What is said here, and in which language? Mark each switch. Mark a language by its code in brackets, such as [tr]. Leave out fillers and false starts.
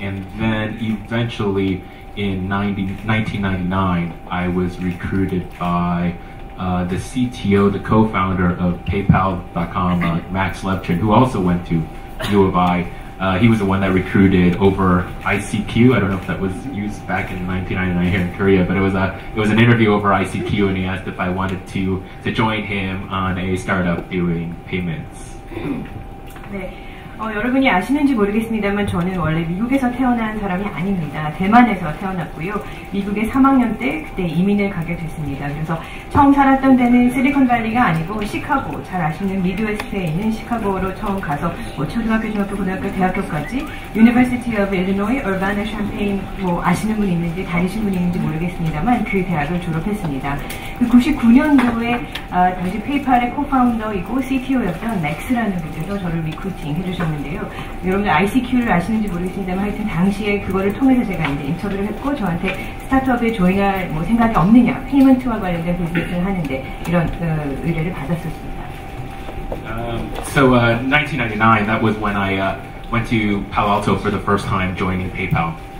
[en] And then eventually in 1999, I was recruited by the CTO, the co-founder of PayPal.com, Max Levchin, who also went to U of I. He was the one that recruited over ICQ. I don't know if that was used back in 1999 here in Korea, but it was an interview over ICQ, and he asked if I wanted to join him on a startup doing payments. [ko] 네. 여러분이 아시는지 모르겠습니다만 저는 원래 미국에서 태어난 사람이 아닙니다. 대만에서 태어났고요. 미국에 3학년 때 그때 이민을 가게 됐습니다. 그래서 처음 살았던 데는 실리콘밸리가 아니고 시카고, 잘 아시는 미드웨스트에 있는 시카고로 처음 가서 초등학교, 중학교, 고등학교, 대학교까지 University of Illinois, Urbana-Champaign 아시는 분이 있는지 다니신 분이 있는지 모르겠습니다만 그 대학을 졸업했습니다. 99년도에 당시 페이팔의 코파운더이고 CTO였던 맥스라는 분께서 저를 리크루팅 해주셨는데요. 여러분들 ICQ를 아시는지 모르겠습니다만 하여튼 당시에 그거를 통해서 제가 이제 인터뷰를 했고 저한테 스타트업에 조인할 생각이 없느냐, 페이먼트와 관련된 비즈니스를 하는데 이런 의뢰를 받았었습니다. [en] So 1999, that was when I went to Palo Alto for the first time, joining PayPal.